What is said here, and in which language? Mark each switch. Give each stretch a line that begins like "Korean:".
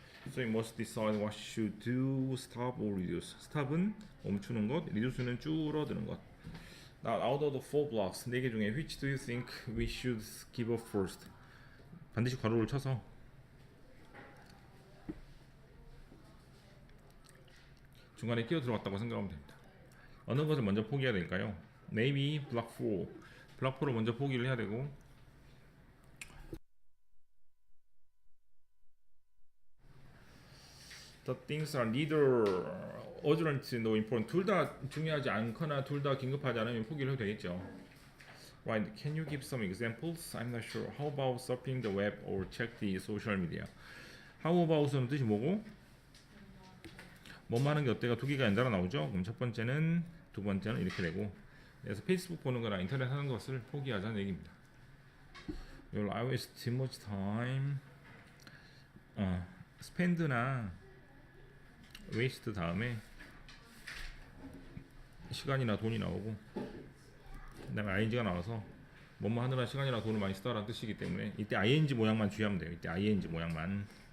English: So you must decide what you should do, stop or reduce.
Korean: stop은 멈추는 것, reduce는 줄어드는 것.
English: Now, out of the four blocks,
Korean: 4개 중에
English: which do you think we should give up first?
Korean: 반드시 괄호를 쳐서 중간에 끼어 들어갔다고 생각하면 됩니다. 어느 것을 먼저 포기해야 될까요?
English: Maybe block 4.
Korean: block 4를 먼저 포기를 해야 되고
English: The things are neither urgent nor important.
Korean: 둘 다 중요하지 않거나 둘 다 긴급하지 않으면 포기를 해도 되겠죠.
English: Right? Can you give some examples? I'm not sure. How about surfing the web or check the social media?
Korean: How about은 뜻이 뭐고? 뭐뭐 하는 게 어때가 두 개가 연달아 나오죠? 그럼 첫 번째는 두 번째는 이렇게 되고 그래서 페이스북 보는 거나 인터넷 하는 것을 포기하자는 얘기입니다.
English: You'll always too much time.
Korean: spend나 waste 다음에 시간이나 돈이 나오고 그다음에 ing가 나와서 뭐뭐 하느라 시간이나 돈을 많이 쓰다라는 뜻이기 때문에 이때 ing 모양만 주의하면 돼요. 이때 ing 모양만.